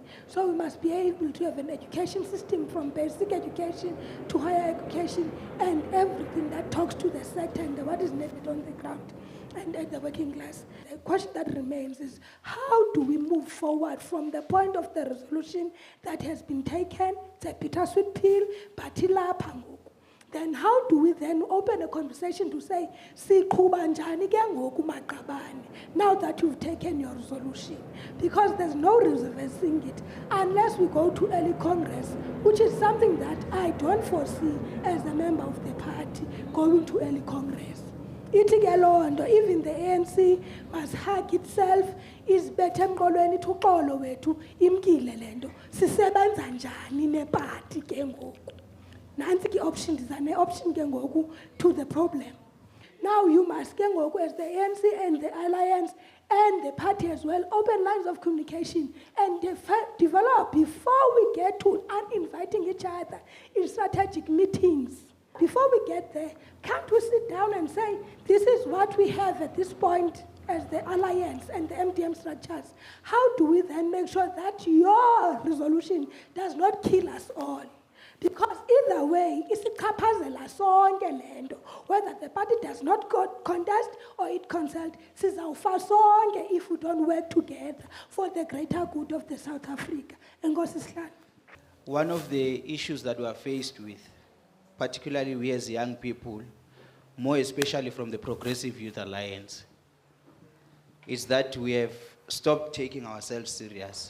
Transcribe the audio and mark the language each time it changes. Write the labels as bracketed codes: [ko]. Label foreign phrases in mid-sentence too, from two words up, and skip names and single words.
[en] So we must be able to have an education system from basic education to higher education and everything that talks to the sector and what is needed on the ground and at the working class. The question that remains is, how do we move forward from the point of the resolution that has been taken? It's a bittersweet pill, but then how do we then open a conversation to say, [xh] siqhuba njani ke ngoku Maqabane, [en] now that you've taken your resolution? Because there's no reversing it unless we go to early Congress, which is something that I don't foresee as a member of the party going to early Congress. [xh] Ithi ke loo nto, [en] even the ANC must hug itself, [xh] isibethe emqolweni ithi uxolo wethu imkile le nto, sisebenza njani neparty ke ngoku. Nansi ke option dizane option ke ngoku [en] to the problem. Now you must [xh] ke ngoku [en] as the ANC and the alliance and the party as well open lines of communication and develop before we get to uninviting each other in strategic meetings. Before we get there, can't we sit down and say, this is what we have at this point as the alliance and the MDM structures? How do we then make sure that your resolution does not kill us all? Because either way, [xh] isichaphazela sonke le nto, [en] whether the party does not contest or it consult, [xh] sizawufa sonke [en] if we don't work together for the greater good of the South Africa. [xh] Enkosi Sihlalo. [en] One of the issues that we are faced with, particularly we as young people, more especially from the Progressive Youth Alliance, is that we have stopped taking ourselves serious.